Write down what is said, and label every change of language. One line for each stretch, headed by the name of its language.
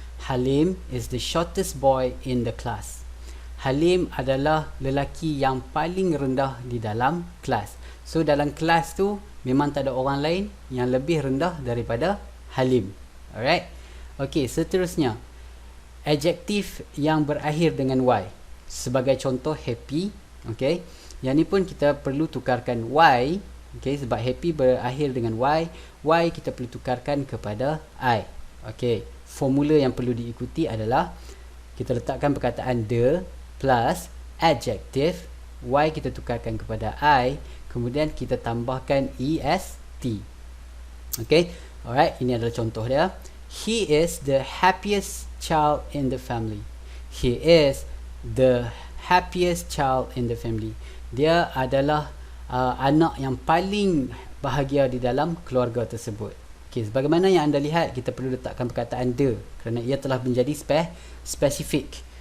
English: Halim is the shortest boy in the class.
Malay: Halim adalah lelaki yang paling rendah di dalam kelas. So dalam kelas tu memang tak ada orang lain yang lebih rendah daripada Halim.
English: Alright.
Malay: Okey, seterusnya adjektif yang berakhir dengan Y. Sebagai contoh, happy. Okey, yang ni pun kita perlu tukarkan Y. Okey, sebab happy berakhir dengan Y, Y kita perlu tukarkan kepada I. Okey, formula yang perlu diikuti adalah kita letakkan perkataan the plus adjective, Y kita tukarkan kepada I, kemudian kita tambahkan est. Okey, alright, ini adalah contoh dia.
English: He is the happiest child in the family. He is the happiest child in the family.
Malay: Dia adalah anak yang paling bahagia di dalam keluarga tersebut. Okey, sebagaimana yang anda lihat, kita perlu letakkan perkataan the kerana ia telah menjadi spesifik.